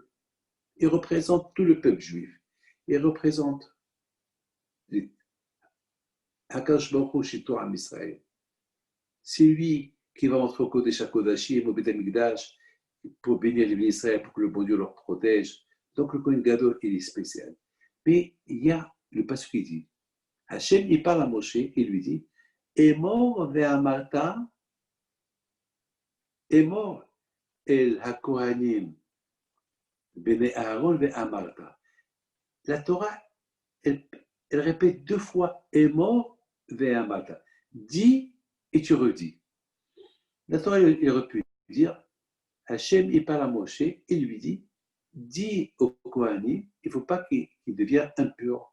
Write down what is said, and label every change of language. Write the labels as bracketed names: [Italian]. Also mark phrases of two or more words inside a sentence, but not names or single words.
[French] Il représente tout le peuple juif. Il représente [Hebrew] הקדוש ברוך הוא [French] chez Torah Israël. C'est lui qui va entrer au [Hebrew] קודש הקודשים, [French] au [Hebrew] בית המקדש, [French] pour bénir les bénis Israël, pour que le bon Dieu leur protège. Donc le [Hebrew] כהן גדול, [French] il est spécial. Mais il y a le passage qui dit, Hachem, il parle à Moshe et lui dit, [Hebrew] אמור ואמרת, אמור אל הכהנים, בני אהרן ואמרת. [French] La Torah, elle répète 2 fois, [Hebrew] אמור ואמרת. [French] Dis et tu redis. La Torah, il aurait pu dire, Hachem, il parle à Moshe et lui dit, dis au Kohanim, il ne faut pas qu'il devienne impur.